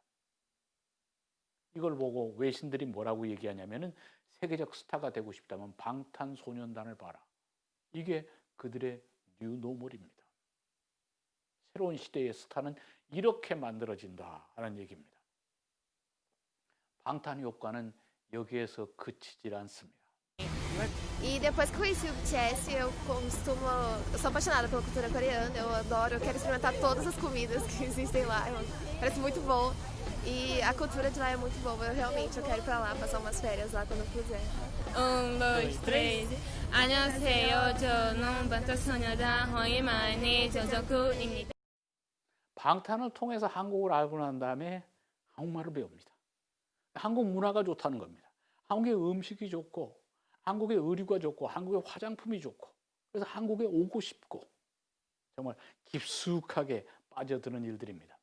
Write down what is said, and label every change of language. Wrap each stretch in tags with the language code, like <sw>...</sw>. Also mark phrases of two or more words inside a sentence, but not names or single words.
<ko>이걸 보고 외신들이 뭐라고 얘기하냐면은 세계적 스타가 되고 싶다면 방탄소년단을 봐라. 이게 그들의 뉴노멀입니다. 새로운 시대의 스타는 이렇게 만들어진다라는 얘기입니다. 방탄 효과는 여기에서 그치질 않습니다.</ko> <pt>E depois que eu conheci o BTS, eu sou apaixonada pela cultura coreana, eu adoro, eu quero experimentar todas as comidas que existem lá, parece muito bom. E a cultura de lá é muito boa, eu quero ir pra lá, passar umas férias lá quando eu puder. dois, três.</pt> <ko>안녕하세요. 저는 방탄소년단 허이만이 저저군입니다. 방탄을 통해서 한국을 알고 난 다음에 한국말을 배웁니다. 한국 문화가 좋다는 겁니다. 한국의 음식이 좋고 한국의 의류가 좋고 한국의 화장품이 좋고 그래서 한국에 오고 싶고 정말 깊숙하게 빠져드는 일들입니다.</ko>